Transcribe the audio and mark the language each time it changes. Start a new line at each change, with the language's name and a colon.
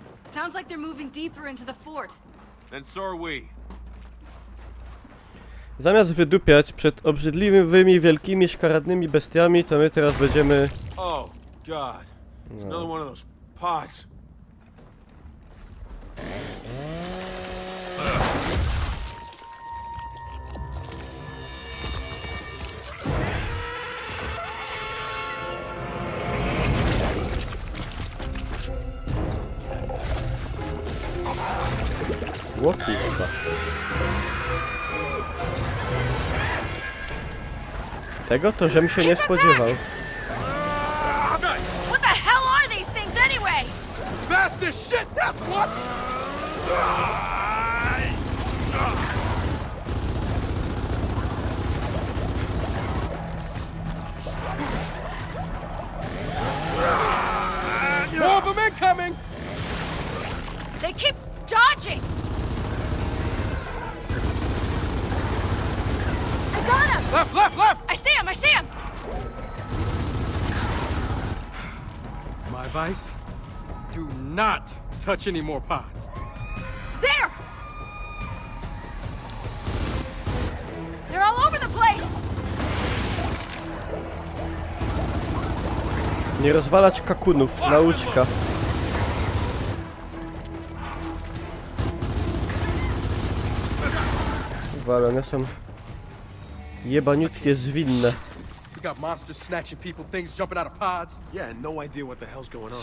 English: Sounds like they're moving deeper into the fort. Then so are we.
Polish: Zamiast wydupiać przed obrzydliwymi, wielkimi, szkaradnymi bestiami, to my teraz będziemy...
English: Oh, God. It's another one of those pods.
Polish: Łokiwa. Tego to żem się nie spodziewał.
English: What the hell are these things anyway? Fast as shit, that's what! More of them incoming! They keep dodging! I got him! Left, left, left! I see him! I see him! My advice? Do not touch any more pods. There! They're all over the place!
Polish: Nie rozwalać kakunów, nauczka. Ale one są jebaniutkie, zwinne.
English: We got monsters snatching people, things jumping out of pods. Yeah, no idea what the hell's going on.